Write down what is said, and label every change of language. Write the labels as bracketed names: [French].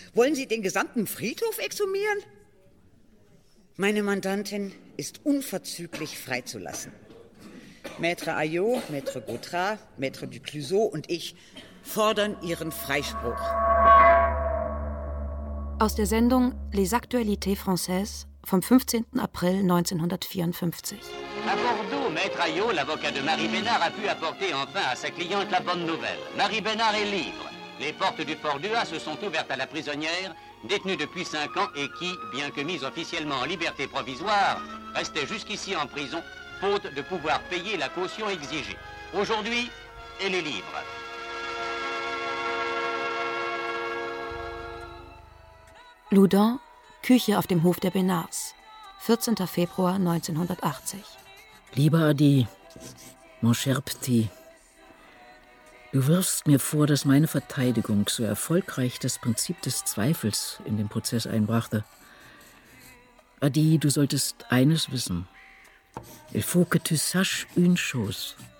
[German] Wollen Sie den gesamten Friedhof exhumieren? Meine Mandantin ist unverzüglich freizulassen. Maître Aillot, Maître Gautrat, Maître Duclusot und ich fordern Ihren Freispruch. Aus der Sendung Les Actualités Françaises vom 15. April 1954. [French] À Bordeaux, Maître Aillot, l'avocat de Marie Bénard, a pu apporter enfin à sa cliente la bonne nouvelle. Marie Bénard est libre. Les portes du Fort Duhas se sont ouvertes à la prisonnière, détenue depuis 5 ans et qui, bien que mise officiellement en liberté provisoire, restait jusqu'ici en prison, faute de pouvoir payer la caution exigée. Aujourd'hui, elle est libre. [German] Loudun, Küche auf dem Hof der Bénards. 14. Februar 1980. Lieber Adi, [French] mon cher petit, [German] du wirfst mir vor, dass meine Verteidigung so erfolgreich das Prinzip des Zweifels in den Prozess einbrachte. Adi, du solltest eines wissen. [French] Il faut que tu saches une chose.